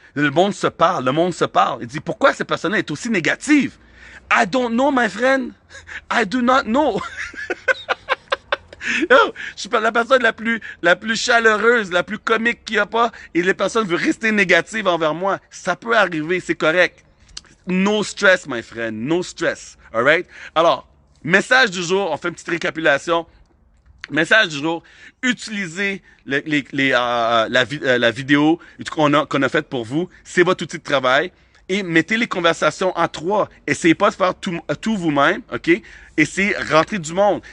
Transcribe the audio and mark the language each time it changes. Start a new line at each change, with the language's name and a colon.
French: Le monde se parle, le monde se parle. Il dit, pourquoi cette personne-là est aussi négative?
English: I don't know, my friend. I do not know.
French: Oh, je suis pas la personne la plus chaleureuse, la plus comique qu'il n'y a pas, et les personnes veulent rester négatives envers moi. Ça peut arriver, c'est correct.
English: No stress, my friend, no stress. Alright?
French: Alors, message du jour, on fait une petite récapitulation. Message du jour, utilisez la vidéo qu'on a faite pour vous. C'est votre outil de travail. Et mettez les conversations en 3. Essayez pas de faire tout vous-même, OK? Essayez de rentrer du monde.